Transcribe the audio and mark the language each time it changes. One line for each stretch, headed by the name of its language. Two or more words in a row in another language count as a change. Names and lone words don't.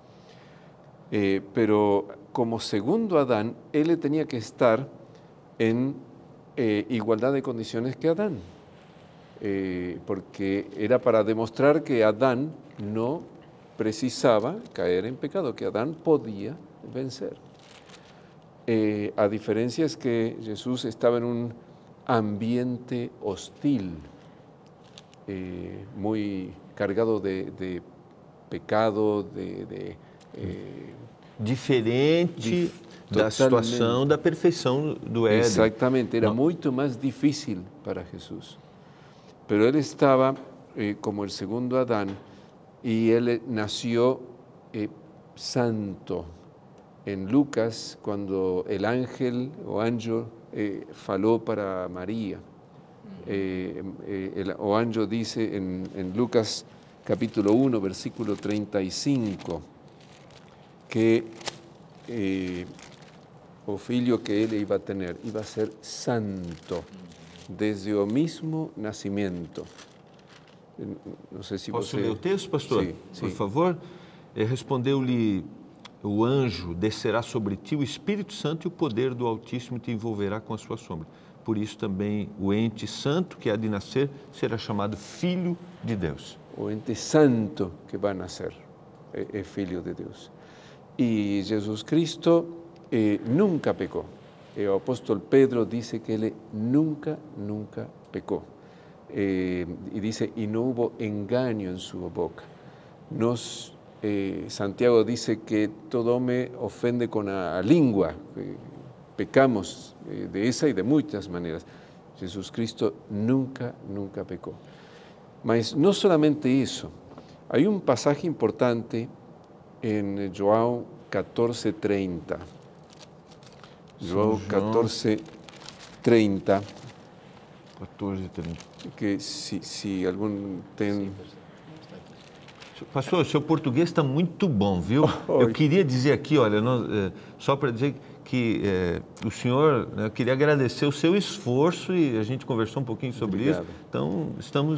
Spanish: Pero como segundo Adán, él tenía que estar en igualdad de condiciones que Adán, porque era para demostrar que Adán no precisaba caer en pecado, que Adán podía vencer. A diferencia es que Jesús estaba en un ambiente hostil, muy cargado de pecado,
Portuguese: diferente da situação da perfeição do Éden.
Spanish: Exactamente, era muito más difícil para Jesús. Pero él estaba como el segundo Adán y él nació santo. En Lucas, cuando el ángel
Portuguese: o anjo faló
Spanish: para María,
Portuguese: o anjo
Spanish: dice en Lucas capítulo 1, versículo 35, que
Portuguese: o filho que ele
Spanish: iba a tener iba a ser santo desde o mismo nascimento.
Portuguese: Não sei se Posso você... ler o texto, pastor? Sim, sim. Por favor. Respondeu-lhe o anjo: descerá sobre ti o Espírito Santo e o poder do Altíssimo te envolverá com a sua sombra. Por isso também o ente santo que há de nascer será chamado Filho de Deus. O ente santo que vai nascer é Filho de Deus. E Jesus Cristo nunca pecou. O apóstolo Pedro dice que ele nunca pecou.
Spanish: Y dice, y no hubo engaño en su boca. Santiago dice que todo hombre ofende con la lengua. Pecamos de esa y de muchas maneras. Jesús Cristo nunca pecó. Mas no solamente eso. Hay un pasaje importante en João 14:30. João 14:30. 14:30.
Portuguese: Que se algum tem... Pastor, seu português está muito bom, viu? Eu queria dizer aqui, olha, só para dizer que o senhor, eu queria agradecer o seu esforço e a gente conversou um pouquinho sobre isso.